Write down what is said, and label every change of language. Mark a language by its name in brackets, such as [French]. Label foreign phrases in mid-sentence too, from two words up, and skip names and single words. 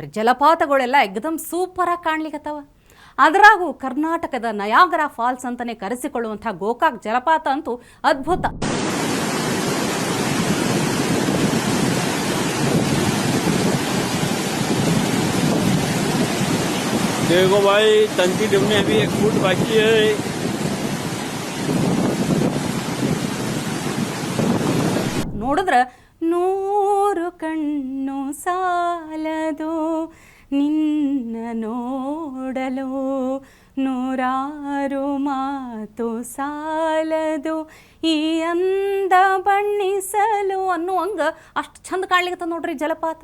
[Kannada] ಜಲಪಾತಗಳೆಲ್ಲ ಎಕ್ದಮ್ ಸೂಪರಾಗಿ ಕಾಣ್ಲಿಕ್ಕತ್ತವ. ಅದರಾಗೂ ಕರ್ನಾಟಕದ ನಯಾಗರಾ ಫಾಲ್ಸ್ ಅಂತಲೇ ಕರೆಸಿಕೊಳ್ಳುವಂಥ ಗೋಕಾಕ್ ಜಲಪಾತ ಅಂತೂ ಅದ್ಭುತ. [Hindi] देखो भाई, टंकी डूबने अभी 1 फुट बाकी है. [Kannada] ನೋಡಿದ್ರೆ 100 ಕಣ್ಣು ಸಾಲದು ನಿನ್ನ ನೋಡಲು, 100 ಮಾತು ಸಾಲದು ಈ ಅಂದ ಬಣ್ಣಿಸಲು ಅನ್ನುವಂಗೆ ಅಷ್ಟು ಚಂದ ಕಾಣ್ಲಿಕ್ಕೆ ನೋಡ್ರಿ ಜಲಪಾತ.